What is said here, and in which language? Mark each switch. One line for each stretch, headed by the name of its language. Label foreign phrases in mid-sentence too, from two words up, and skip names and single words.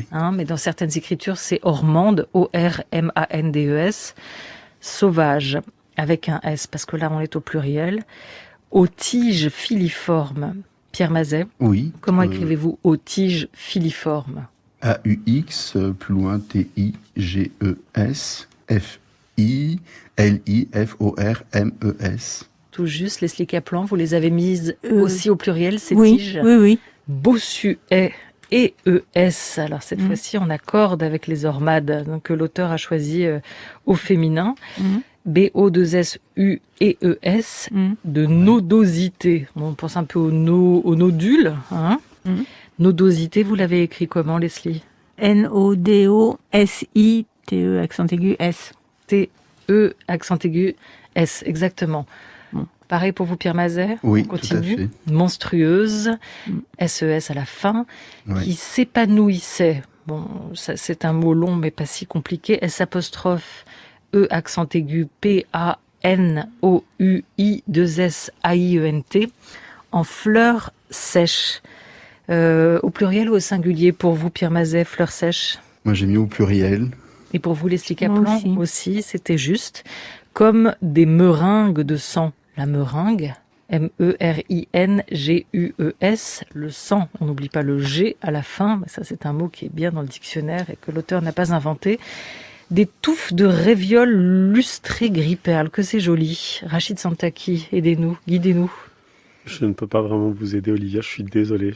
French: Mais dans certaines écritures, c'est ormande, O-R-M-A-N-D-E-S. Sauvage, avec un S, parce que là, on est au pluriel. Aux tiges filiformes. Pierre Mazet, Oui. comment écrivez-vous aux tiges filiformes? A-U-X, plus loin, T-I-G-E-S, F-I-L-I-F-O-R-M-E-S. Tout juste, Leslie Kaplan, vous les avez mises aussi au pluriel, ces Oui, tiges. oui, oui. Bossuet et ES. Alors cette fois-ci, on accorde avec les ormades, donc, que l'auteur a choisi au féminin. B-O-2-S-U-E-E-S, de nodosité. On pense un peu au nodule. Hein. Nodosité, vous l'avez écrit comment, Leslie? N-O-D-O-S-I-T-E, accent aigu, S. T-E, accent aigu, S, exactement. Pareil pour vous, Pierre Mazet. Oui, on continue. tout à fait. Monstrueuse, S-E-S à la fin, qui s'épanouissait. Bon, ça, c'est un mot long, mais pas si compliqué. S apostrophe E accent aigu P-A-N-O-U-I-2-S-A-I-E-N-T en fleurs sèches. Au pluriel ou au singulier pour vous, Pierre Mazet, fleurs sèches? Moi, j'ai mis au pluriel. Et pour vous, Leslie Kaplan aussi, c'était juste. Comme des meringues de sang. La meringue, M-E-R-I-N-G-U-E-S, le sang, on n'oublie pas le G à la fin, mais ça c'est un mot qui est bien dans le dictionnaire et que l'auteur n'a pas inventé. Des touffes de révioles lustrées gris perle, que c'est joli. Rachid Santaki, aidez-nous, guidez-nous. Je ne peux pas vraiment vous aider, Olivia, je suis désolé.